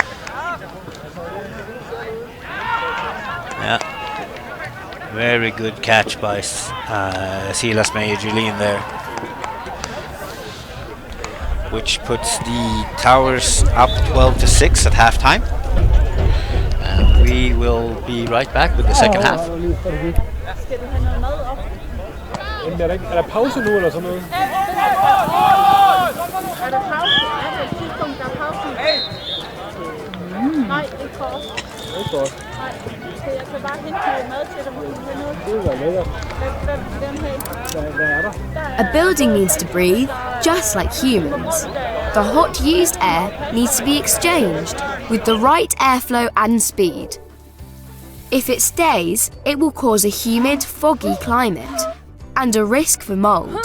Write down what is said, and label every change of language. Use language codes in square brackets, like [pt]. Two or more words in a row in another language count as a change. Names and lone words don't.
[en] Yeah, very good catch by Silas Meyer-Julin there, which puts the Towers up 12-6 at halftime. And we will be right back with the second half. [da] Er der pause nu eller sådan noget? Er der pause? Er der et tidspunkt, der er pause? Nej, ikke for os. Ikke for os. Nej, så jeg kan bare hente noget mad til dig, hvis du vil noget. Det var lækkert. Hvad er der? [en] A building needs to breathe, just like humans. The hot used air needs to be exchanged with the right airflow and speed. If it stays, it will cause a humid, foggy climate and a risk for mold.